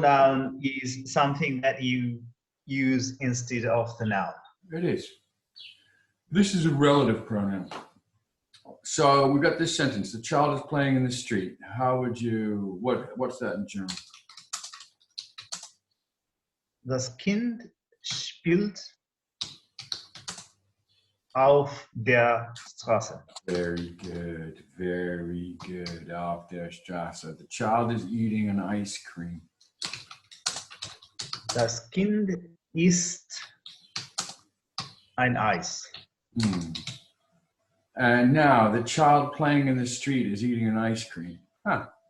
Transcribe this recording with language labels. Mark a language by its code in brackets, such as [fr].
[en] Pronoun is something that you use instead of the noun. It is. This is a relative pronoun. So we've got this sentence. The child is playing in the street. How would you, what's that in German? [de] Das Kind spielt auf der Straße. [en] Very good. Very good. [de] Auf der Straße. [en] The child is eating an ice cream. [de] Das Kind isst ein Eis. [en] And now the child playing in the street is eating an ice cream. Huh.